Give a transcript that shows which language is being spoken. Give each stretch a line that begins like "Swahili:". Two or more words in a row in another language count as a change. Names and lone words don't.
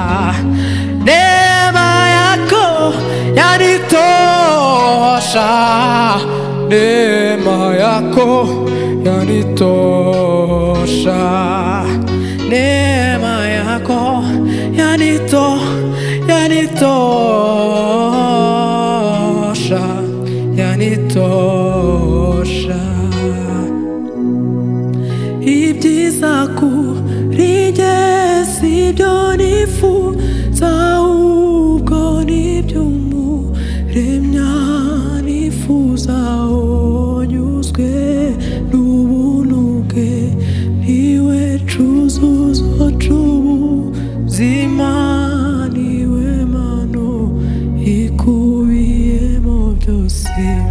Swahili: neema yako yanitosha, neema yako yanitosha, neema yako yanitosha, yanitosha.
Kinyarwanda: Ibyiza kuri jye sibyo nifuza, ahubwo n'iby'Umuremyi nifuza. Nyuzwe n'ubuntu bwe, niwe cyuzuzo cy'ubuzima, niwe mpano ikubiyemo byose.